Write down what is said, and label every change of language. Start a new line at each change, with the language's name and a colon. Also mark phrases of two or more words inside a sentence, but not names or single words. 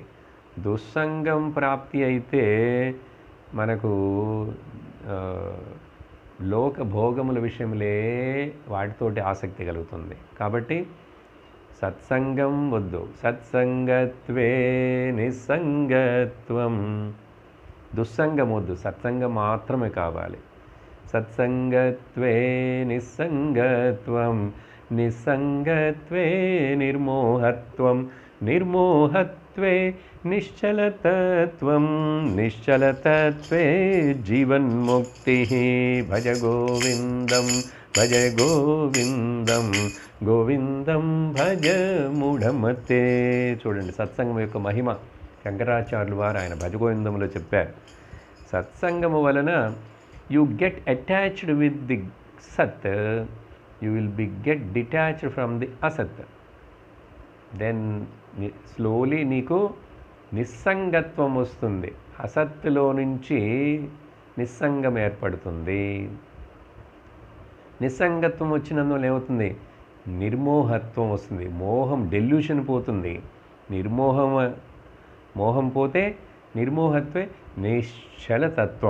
Telugu: దుస్సంగం ప్రాప్తి అయితే మనకు లోక భోగముల విషయంలో వాటితోటి ఆసక్తి కలుగుతుంది. కాబట్టి సత్సంగం వద్దు.
Sanskrit: సత్సంగత్వే నిస్సంగత్వం.
Telugu: దుస్సంగం వద్దు, సత్సంగం మాత్రమే కావాలి.
Sanskrit: సత్సంగత్వే నిస్సంగత్వం, నిస్సంగత్వే నిర్మోహత్వం, నిర్మోహత్వే నిశ్చలతత్వం, నిశ్చలతత్వే జీవన్ముక్తి. భజ గోవిందం భజ గోవిందం, గోవిందం భజ మూఢమతే.
Telugu: చూడండి సత్సంగం యొక్క మహిమ శంకరాచార్యులు వారు ఆయన భజ గోవిందంలో చెప్పారు. సత్సంగము వలన
English: you get attached with the sat, you will get detached from the asat. Then slowly
Telugu: నీకు నిస్సంగత్వం వస్తుంది. అసత్తులో నుంచి నిస్సంగం ఏర్పడుతుంది. నిస్సంగత్వం వచ్చినందువల్ల ఏమవుతుంది? నిర్మోహత్వం వస్తుంది. మోహం, డెల్యూషన్ పోతుంది. మోహం పోతే
Sanskrit: నిర్మోహత్వే నిశ్చలతత్వం.